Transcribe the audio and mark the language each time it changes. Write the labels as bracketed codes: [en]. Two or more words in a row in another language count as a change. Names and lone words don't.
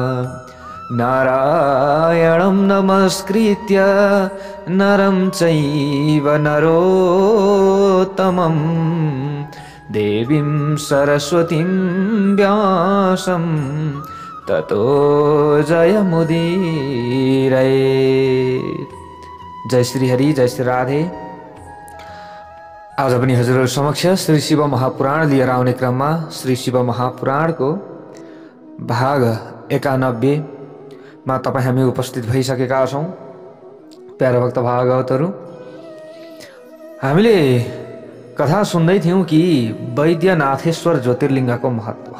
[sa] नारायणं नमस्कृत्य नरं चैव नरोत्तमं देवीं सरस्वतीं व्यासं ततो जयमुदीरयेत्। जय श्री हरि, जय श्री राधे। [ne] आज पनि हजुरहरु समक्ष श्री शिव महापुराण लिएर आउने क्रममा श्री शिव महापुराणको भाग 91 मा तपाई हामी उपस्थित भइसकेका छौं। प्यारा भक्त भागवतहरु, हामीले कथा सुन्दै थियौं कि वैद्यनाथेश्वर ज्योतिर्लिङ्गको महत्व।